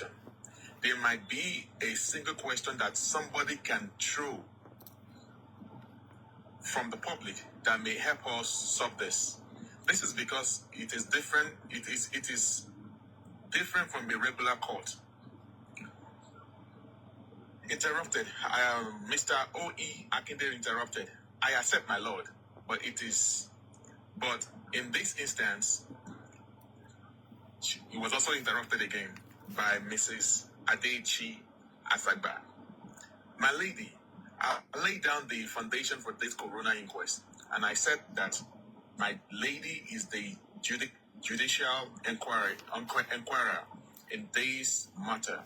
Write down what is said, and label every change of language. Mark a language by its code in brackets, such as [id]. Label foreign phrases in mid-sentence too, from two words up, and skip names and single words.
[en] There might be a single question that somebody can throw from the public that may help us solve this. This is because it is different. It is different from a regular court. Interrupted. Mr. O.E. Akinde interrupted. I accept, my lord, but in this instance, he was also interrupted again by Mrs. Adechi Asagba. My lady, I laid down the foundation for this corona inquest, and I said that my lady is the judicial inquirer in this matter.